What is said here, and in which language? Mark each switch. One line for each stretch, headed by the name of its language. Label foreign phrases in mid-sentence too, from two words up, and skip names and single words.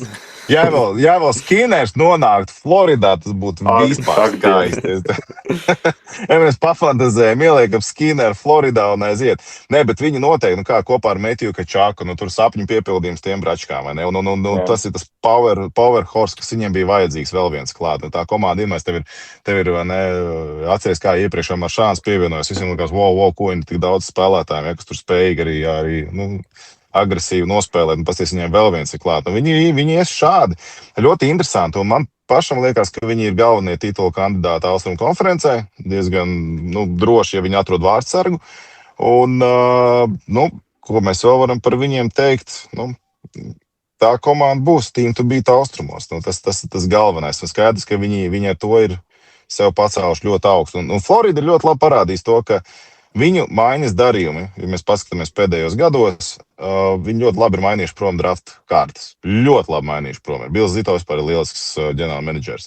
Latvian: Ja vēl Skinners nonāktu Floridā, tas būtu vispār skaisti. Ja mēs pafantazējam, ieliekam Skinneru Floridā un aiziet. Nē, bet viņi noteikti, kā kopā ar Metju Kačāku, tur sapņu piepildījums tiem bračkām, vai ne? Un tas ir tas
English: power horse,
Latvian: kas viņiem bija vajadzīgs vēl viens klāt. Un tā komanda iemēs tev ir atceries, kā iepriekš Maršāns pievienojas. Visiem likās, wow, ko viņi tik daudz spēlētājiem, kas tur spējīgi arī agresīvi nospēlēt. Un pasties viņiem vēl viens ir klāt. Un viņi ies šādi. Ļoti interesanti. Un man pašam liekas, ka viņi ir galvenie titula kandidāti Austrumu konferencē. Diezgan droši, ja viņi atrod vārdsargu. Un, ko mēs vēl varam par viņiem teikt? Tā komanda būs
English: team to beat
Latvian: austrumos. Tas ir tas galvenais. Un skaidrs, ka viņi ar to ir sev pacēluši ļoti augstu. Un Florida ir ļoti labi parādījis to, ka viņu maiņas darījumi, ja mēs paskatāmies pēdējos gados, viņi ļoti labi ir mainījuši prom draft kārtas. Ļoti labi mainījuši prom. Bills Zito vispār ir lielisks ģenerālmenedžers.